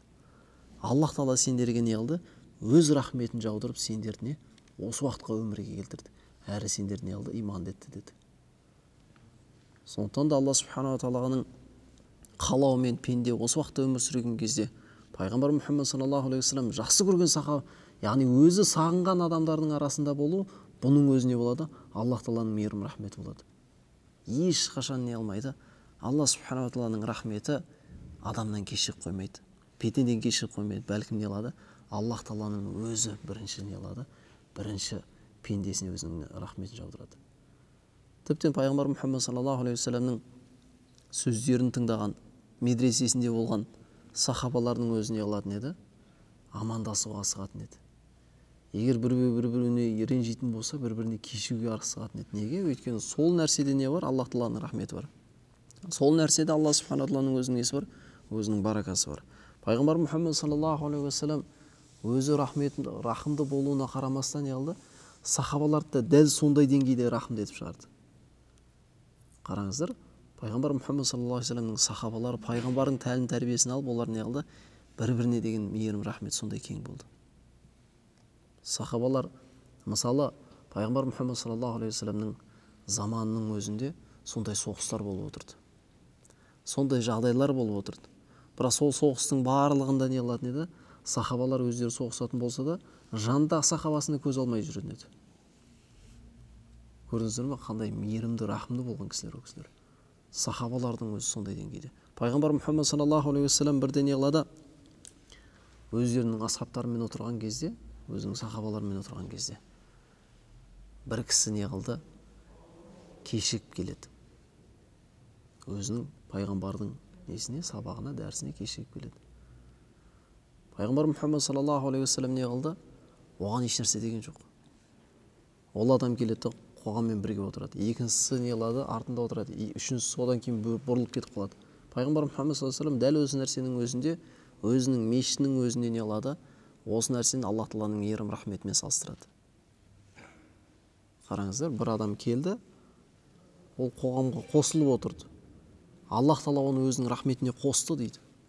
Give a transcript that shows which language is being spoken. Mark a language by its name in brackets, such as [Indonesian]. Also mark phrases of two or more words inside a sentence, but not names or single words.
[Kazakh] Аллах Тағала сендерге не қылды? Өз рахметін жаудырып сендерді осы уақытқа өмірге келтірді. Әрі сендер не қылды? Иман етті деді. Сондықтан да Алла [Arabic] سبحانه تعالى [Kazakh] қалауымен пенде осы уақытта өмір сүрген кезде пайғамбар Мұхаммед [Arabic] صلى الله عليه وسلم [Kazakh] жақсы көрген сахаба, яғни өзі сағынған адамдардың арасында болу, бұның өзіне болады Аллах Тағаланың мейірім рахметі болады. Ешқашан не алмайды? Алла [Arabic] سبحانه تعالى [Kazakh] рахметі адамнан кешіріп қоймайды, пендеден кешіріп қоймайды. Бәлкім не алады? Аллах Тағаланың өзі бірінші не алады? Бірінші пендесіне өзінің рахметін жаудырады. Тіптен пайғамбар Мұхаммед [Arabic] صلى الله عليه وسلم [Kazakh] сөздерін тыңдаған, медресесінде болған сахабалардың өзіне алатын еді, амандасуға асығатын еді. Егер бір-біріне ренжитін болса, бір-біріне кешуге асығатын еді. Неге? Өйткені сол нәрседе не бар? Аллах Тағаланың рахметі бар. Сол нәрседе Алла [Arabic] سبحانه تعالى [Kazakh] өзінің несі бар? Өзінің баракасы бар. Пайғамбар Мұхаммед [Arabic] صلى الله عليه وسلم [Kazakh] өзі рахымды болуына қарамастан не қылды? Сахабаларды да дәл сондай деңгейде рахымды етіп шығарды. Қараңыздар, пайғамбар Мұхаммед [Arabic] صلى الله عليه وسلم [Kazakh] сахабалары пайғамбардың тәлім тәрбиесін алып, олар не қылды? Бір-біріне деген мейірім рахмет сондай кең болды. Сахабалар, мысалы, пайғамбар Мұхаммед [Arabic] صلى الله عليه وسلم [Kazakh] заманының өзінде сондай соғыстар болып отырды. Сондай жағдайлар болып отырды. Бірақ сол соғыстың барлығында не қылатын еді? Сахабалар өздері соғысатын болса да, жанда сахабасына көз алмай жүретін еді. Көрдіңіздер ме? Қандай мейірімді, рахымды болған кісілер, ол кісілер. Сахабалардың өзі сондай деңгейде. Пайғамбар Мұхаммед [Arabic] صلى الله عليه وسلم [Kazakh] бірде не қылады? Өздерінің асхабтарымен отырған кезде, өзінің сахабаларымен отырған кезде, бір кісі не қылды? Кешігіп келеді. Өзінің пайғамбардың несіне, сабағына, дәрісіне кешігіп келеді. Пайғамбар Мұхаммед [Arabic] صلى الله عليه وسلم [Kazakh] не қылды? Оған еш нәрсе деген жоқ. Ол адам келеді, қоғаммен бірге отырады. Екіншісі не қылады? Артында отырады. Үшіншісі одан кейін бұрылып кетіп қалады. Пайғамбар Мұхаммед [Arabic] صلى الله عليه وسلم [Kazakh] дәл осы нәрсенің өзінде, өзінің мешітінің өзінде не қылады? Осы нәрсені Аллах Тағаланың мейірім рахметімен салыстырады. Қараңыздар, бір адам келді, ол қоғамға қосылып отырды. Аллах Тағала оны өзінің рахметіне қосты дейді.